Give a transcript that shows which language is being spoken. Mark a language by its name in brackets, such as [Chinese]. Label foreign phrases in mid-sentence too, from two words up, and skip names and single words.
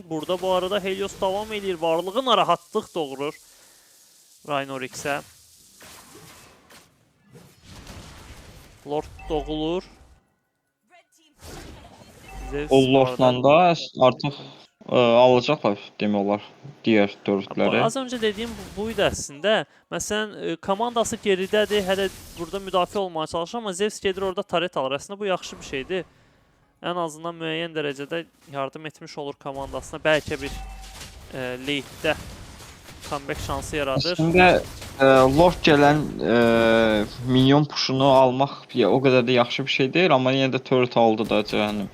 [Azerbaijani] Burada bu arada Helios davam edir. Varlığı narahatlıq doğurur Rhinorix'ə. Lord doğulur. O Lord'la da artıq alacaqlar demək olar digər dördləri. [Turkish] Az önce dediğim buydu aslında. [Azerbaijani] Məsələn, komandası geridədir. Hələ burada müdafiə olmaya çalışır amma Zeus gedir orada taret alır. Aslında bu yaxşı bir şeydir. Ən azından müəyyən dərəcədə yardım etmiş olur komandasına. Bəlkə bir late'də comeback şansı yaradır. Əslində Lord gələn minyon puşunu almaq o qədər də yaxşı bir şey deyil, amma yenə də turret aldı da cəhənnəm.